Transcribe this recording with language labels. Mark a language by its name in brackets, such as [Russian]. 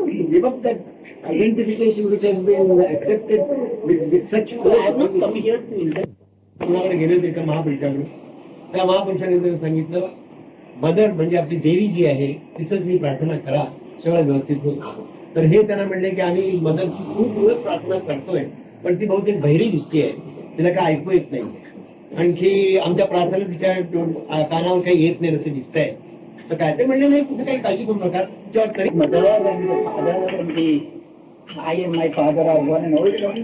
[English] Give up that identification which has been accepted with such. I have not come here to indulge. [Marathi] तुम्हाला गेले होते एका महापुरुषाकडे. त्या महापुरुषाने त्यांनी सांगितलं मदर म्हणजे आपली देवी जी आहे तिचंच मी प्रार्थना करा सगळं व्यवस्थित होत. तर हे त्यांना म्हणले की आम्ही मदरची खूप दिवस प्रार्थना करतोय पण ती बहुतेक बहिरी दिसते तिला काय ऐकू येत नाही. आणखी आमच्या प्रार्थना तिच्या कानावर काही येत नाही असं दिसतंय. तर काय ते म्हणले नाही तुझं काही काळजी करू नका तुझ्यावर तरी [English] Mother and the father and I and my father are one and all this.